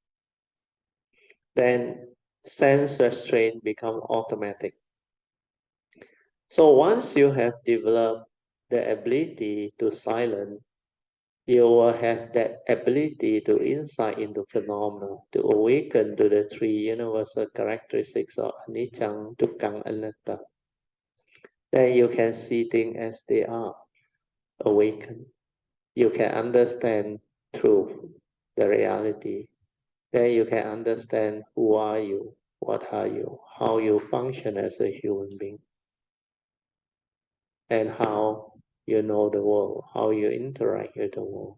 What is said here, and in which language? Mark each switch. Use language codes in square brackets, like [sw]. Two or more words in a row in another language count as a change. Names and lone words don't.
[en] Then sense restraint become automatic. So once you have developed the ability to silence you will have that ability to insight into phenomena, to awaken to the three universal characteristics of [pi] anicca, dukkha, anatta. [en] Then you can see things as they are, awaken. You can understand truth, the reality. Then you can understand who are you, what are you, how you function as a human being, and how you know the world, how you interact with the world.